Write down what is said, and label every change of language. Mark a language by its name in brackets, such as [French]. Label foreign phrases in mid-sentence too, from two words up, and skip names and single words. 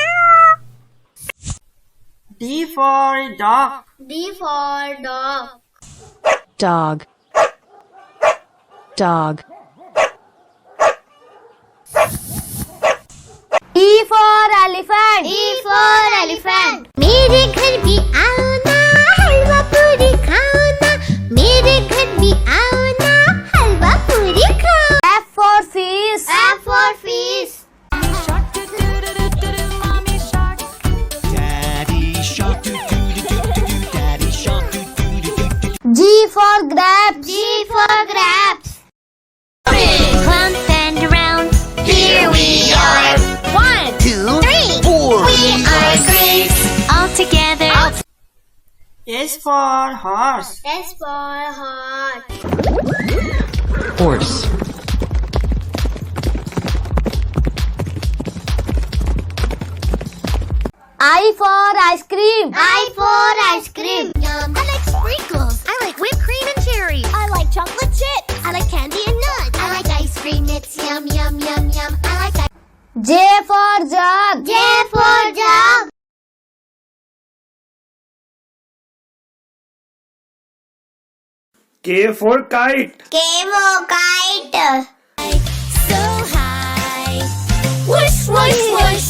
[English] D for dog. D for dog. Dog. Dog. E for elephant. E for elephant. [Hindi] मेरे घर भी आओ ना हलवा पूरी खाओ ना मेरे घर भी आओ ना हलवा पूरी खाओ [English] F for fish. F for fish. Daddy shark doo doo doo doo doo doo. Daddy shark doo doo doo doo doo. G for grapes. G for grapes. Clump and around. Here we are. 1, 2, 3, 4. We are grapes. all together. S for horse. S for horse. Horse. I for ice cream. I for ice cream. Yum. I like sprinkles. I like whipped cream and cherries. I like chocolate chips. I like candy and nuts. I like ice cream. It's yum yum yum yum. I like J for jug. J for jug. K for kite. K for kite. so high. Whoosh whoosh whoosh.